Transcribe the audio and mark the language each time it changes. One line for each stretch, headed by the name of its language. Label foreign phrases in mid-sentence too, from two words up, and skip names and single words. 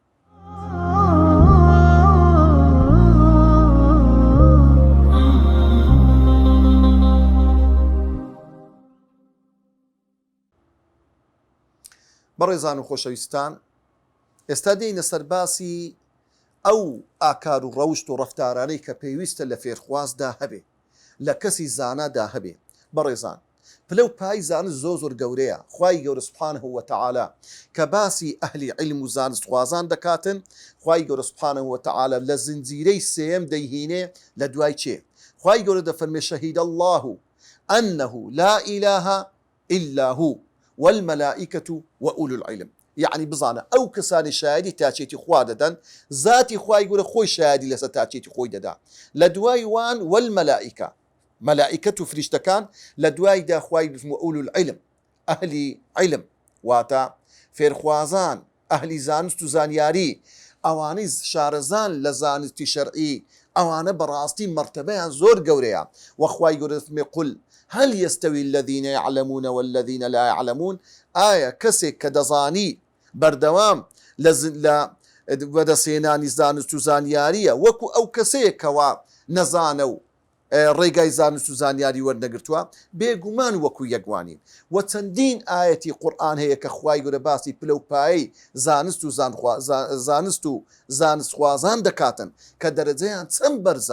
Central Kurdish: بەڕێزان و خۆشەویستان، ئێستا دێینە سەر باسی ئەو ئاکار و ڕەوشت و ڕەفتارانەی کە پێویستە لە فێرخوازدا هەبێ، لە کەسی زانادا هەبێ. بەڕێزان، پلە و پای زانست زۆر گەورەیە. خوای گەورە
Arabic: سوبحانەه وتەعالە
Central Kurdish: کە باسی ئەهلی عیلم و زانستخوازان دەکاتن، خوای گەورە
Arabic: سوبحانەه وتەعالە
Central Kurdish: لە زنجیرەی سێیەم دەیهێنێ لە دوای چێ؟ خوای گەورە دەفەرمێ
Arabic: شەهید الله أنه لا إله إلا هو والملائكة وأولو العلم.
Central Kurdish: يعني بزانە ئەو کەسانی شایدی تاچێتی خوا دەدەن، ذاتی خوای گەورە خۆی شایدی لەسەر تاچێتی خۆی دەدا. لە دوای وان والملائكة، مەلائیکەت و فریشتەکان، لە دوایدا خوای
Arabic: وأولو العلم،
Central Kurdish: ئەهلی علم واتە فێرخوازان، ئەهلی زانست و زانیاری، ئەوانەی شارەزان لە زانستی شەرعی، ئەوانە بەڕاستی مرتبەیان زۆر گەورەیە. وەخوای گەورە دەفەرمێ
Arabic: قل هل يستوي الذين يعلمون والذين لا يعلمون؟
Central Kurdish: ئایا کەسێک کە دەزانی بەردەوام لە بەدەسێنانی زانست و زانیاریە وەکو ئەو کەسەیە کەوا نەزانە و ڕێگای زانست و زانیاری وەرنەگرتووە؟ بێگومان وەکو یەکوانین. و چەندین ئاەتی قورئان هەیە کە خوای گەورە باسی پلە و پایەی زانست و زانستخوازان دەکاتن کە دەرەجەیان چەند بەرزە.